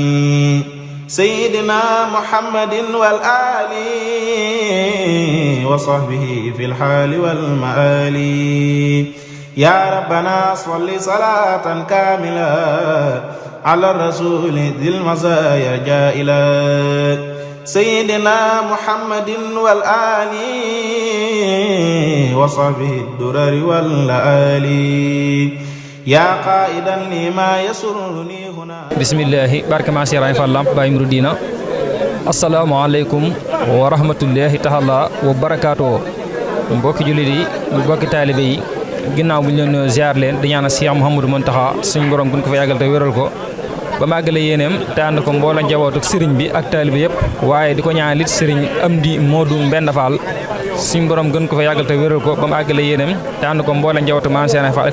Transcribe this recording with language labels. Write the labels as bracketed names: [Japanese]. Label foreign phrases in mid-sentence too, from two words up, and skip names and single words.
[Arabic] سيدنا محمد والآل وصحبه في الحال والمآل يا ربنا صل صلاة كاملة على الرسول ذي المزايا جائلة سيدنا محمد والآل وصحبه الدرر والآل يا قائدا لما يسرني هنا بسم الله بارك ما سيراي فالام باي مرودينا السلام عليكم ورحمة الله تعالى وبركاته [Wolof] mbokki jullit yi mbokki taalibe yi ginnaaw bu ñu leen ziar leen di ñaanal Cheikh Mouhamadou Mountakha suñu borom gën ko fa yàggal te wéral ko ba màggale yéeneem te ànd ko mbooloo njaboot ak sëriñ bi ak taalibe yëpp waaye di ko ñaanal it sëriñ Amdi Modou Mbenda Fall suñu borom gën ko fa yàggal te wéral ko ba màggale yéeneem te ànd ko mbooloo njaboot Maam Cheikh Fall ak